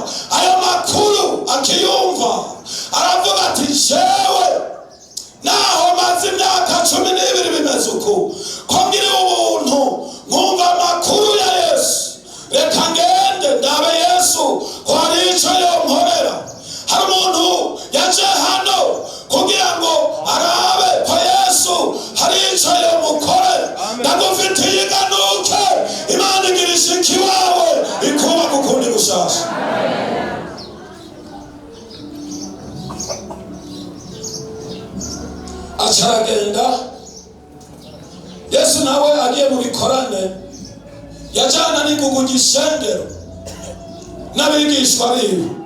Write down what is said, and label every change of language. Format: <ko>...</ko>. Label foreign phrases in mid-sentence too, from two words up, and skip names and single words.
<rn>Ayo makuru akiyumva, aravuga ati jewe naho maze imyaka 12 bimeze uku, ko ngiri ubuntu nkumva amakuru ya Yesu, reka ngende ndabe Yesu ko hari icyo yonkorera. Hari umuntu yaje hano kugira ngo arabe ko Yesu hari icyo yomukorera. Ndagufitiye iganuke, Imana igirisha ikiwawe ikubaka ukundi gushasha. Acaragenda. Yesu nawe agiye mu bikorane, yajyana n'ingugu gisengero n'abigishwa biwe.</rn>